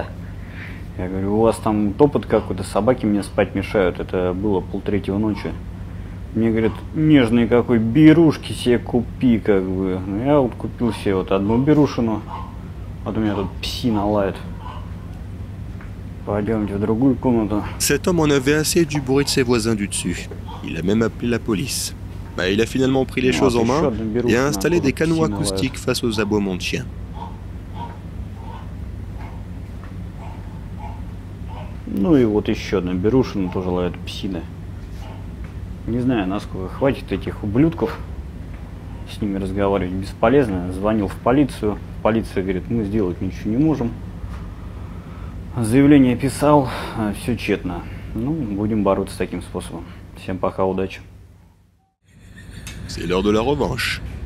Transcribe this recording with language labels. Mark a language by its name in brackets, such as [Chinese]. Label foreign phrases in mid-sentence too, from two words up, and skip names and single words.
[Russian] Я говорю, у вас там топот какой-то, собаки мне спать мешают, это было 2:30 ночи. Мне говорят, нежный какой, берушки себе купи, как бы. Ну, я вот купил себе вот одну берушину, а то у меня тут псина лает. Пойдемте в другую комнату. [French] Cet homme en avait assez du bruit de ses voisins du dessus. Il a même appelé la police. Il a finalement pris les choses en main et a installé des canons acoustiques face aux aboiements de chiens. [Russian] Ну и вот еще одна берушина тоже лает псина. Не знаю, насколько хватит этих ублюдков. С ними разговаривать бесполезно. Звонил в полицию. Полиция говорит, мы сделать ничего не можем. Заявление писал, все тщетно. Ну, будем бороться таким способом. Всем пока, удачи. [French] C'est l'heure de la revanche.